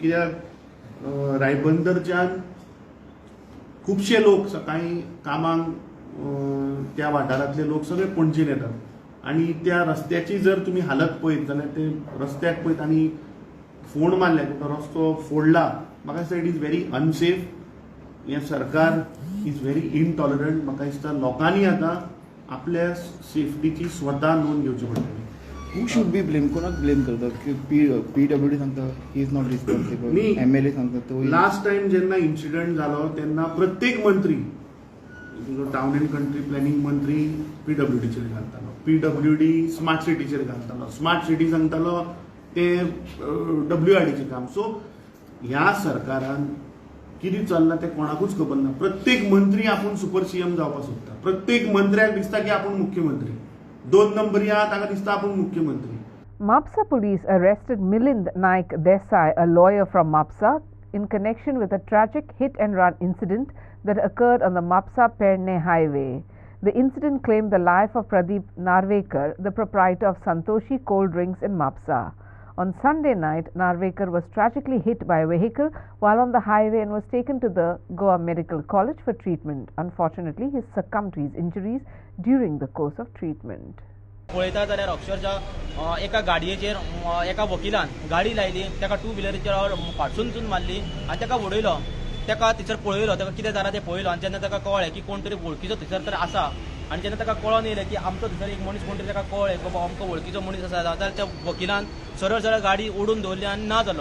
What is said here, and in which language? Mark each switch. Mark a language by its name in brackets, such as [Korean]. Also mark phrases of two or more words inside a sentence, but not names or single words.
[Konkani] कित्याक रायबंदरच्यान खुबशे लोक सकाळी कामांक त्या वाठारांतले लोक सगळे पणजेन येतात आनी त्या रस्त्याची जर तुमी हालत पळयत जाल्यार ते रस्त्याक पळयत आनी फोंड मारल्या तो रस्तो फोडला. म्हाका दिसता [English] it is very unsafe. [Konkani] हें सरकार [English] is very intolerant. [Konkani] म्हाका दिसता लोकांनी आतां आपल्या सेफ्टीची स्वता नोंद घेवची पडटली. [English] Who should be blamed? [Konkani] कोणाक ब्लेम करतात की PWD सांगता [English] he is not responsible. [Konkani] MLA सांगता तो. [English] last time [Konkani] जेन्ना इन्सिडंट जालो तेन्ना प्रत्येक मंत्री [English] town and country planning [Konkani] मंत्री PWDचेर घालतालो. PWD स्मार्ट सिटीचेर घालतालो. स्मार्ट सिटी सांगतालो ते WIDचें काम. सो ह्या सरकारान कितें चल्लां तें कोणाकूच खबर ना. प्रत्येक मंत्री आपूण [English] super CM [Konkani] जावपाक सोदता. प्रत्येक मंत्र्याक दिसता की आपूण मुख्यमंत्री. 2 नंबरी आहा ताका दिसता आपूण मुख्यमंत्री. [English] Mapsa police arrested Milind Naik Desai, a lawyer from Mapsa, in connection with a tragic hit-and-run incident that occurred on the Mapsa-Perne highway. The incident claimed the life of Pradeep Narvekar, the proprietor of Santoshi Cold Drinks in Mapsa. On Sunday night, Narvekar was tragically hit by a vehicle while on the highway and was taken to the Goa Medical College for treatment. Unfortunately, he succumbed to his injuries during the course of treatment. [Konkani] पळयता जाल्यार अक्षरशः एका गाडयेचेर एका वकिलान गाडी लायली तेका 2 व्हिलरीचेर फाटसून मारली आनी तेका उडयलो. तेका थंयसर पळयलो तेका कितें जालां तें पळयलो आनी जेन्ना तेका कळ्ळें की कोण तरी वळखीचो थंयसर तर आसा आनी जेन्ना तेका कळोन येयलें की आमचो थंयसर एक मनीस कोण तरी तेका कळ्ळें बाबा आमकां वळखीचो मनीस आसा जाल्यार त्या वकिलान सरळ गाडी ओडून दवरली आनी ना जालो.